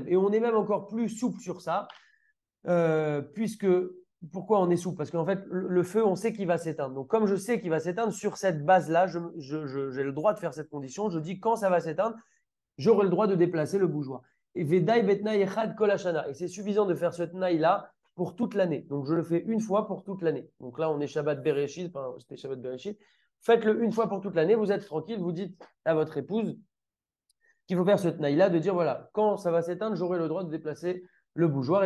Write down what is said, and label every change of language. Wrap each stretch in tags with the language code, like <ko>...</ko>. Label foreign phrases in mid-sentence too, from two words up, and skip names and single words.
<fr>Et on est même encore plus souple sur ça, puisque pourquoi on est souple? Parce qu'en fait, le feu, on sait qu'il va s'éteindre. Donc, comme je sais qu'il va s'éteindre, sur cette base-là, j'ai le droit de faire cette condition. Je dis quand ça va s'éteindre, j'aurai le droit de déplacer le bougeoir.</fr> <he>Et ודי בתנאי אחד כל השנה.</he> <fr>Et c'est suffisant de faire ce tnaï-là pour toute l'année. Donc, je le fais une fois pour toute l'année. Donc là, on est Shabbat Bereshit, enfin, c'était Shabbat Bereshit. Faites-le une fois pour toute l'année. Vous êtes tranquille. Vous dites à votre épouse qu'il faut faire ce tnaï-là, de dire voilà, quand ça va s'éteindre, j'aurai le droit de déplacer le bougeoir.</fr>